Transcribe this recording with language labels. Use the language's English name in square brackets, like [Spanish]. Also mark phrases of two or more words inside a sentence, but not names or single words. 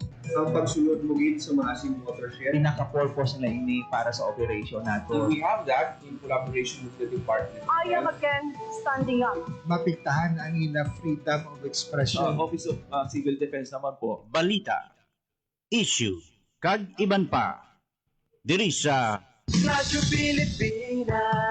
[Hiligaynon] Ang pagsulod mo gid sa maasim watershed. Pinaka-purpose nila ini para sa operation nato. [English] We have that in collaboration with the Department of I am Health. again standing up. [Hiligaynon] Mapiktahan ang ina [English] freedom of expression. [Hiligaynon] Office of Civil Defense naman po, balita, issue, kag iban pa, diri sa Radyo Pilipinas.